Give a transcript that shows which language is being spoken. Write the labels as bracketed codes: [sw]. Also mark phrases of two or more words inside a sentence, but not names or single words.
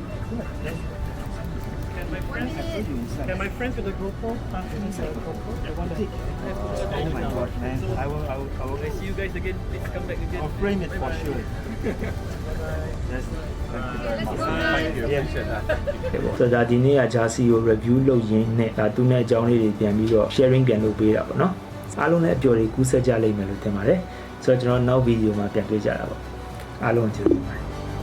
[en] Yeah. Can my friends with the GoPro inside the GoPro? I want to. Oh my god, man! I will. I see you guys again. Please come back again. I'll frame it for sure. Yes. Thank you very much. Thank you. Appreciate that. [my] ဆိုတော့ဒါဒီနေ့က jersey ကို review လုပ်ရင်းနဲ့ဒါသူနဲ့အကြောင်းလေးတွေပြန်ပြီးတော့ sharing ပြန်လုပ်ပေးတာပေါ့နော်အားလုံးလည်းအပျော်တွေကူးဆက်ကြလိမ့်မယ်လို့ထင်ပါတယ်ဆိုတော့ကျွန်တော်နောက်ဗီဒီယိုမှာပြန်တွေ့ကြတာပေါ့အားလုံးကျေးဇူးပါ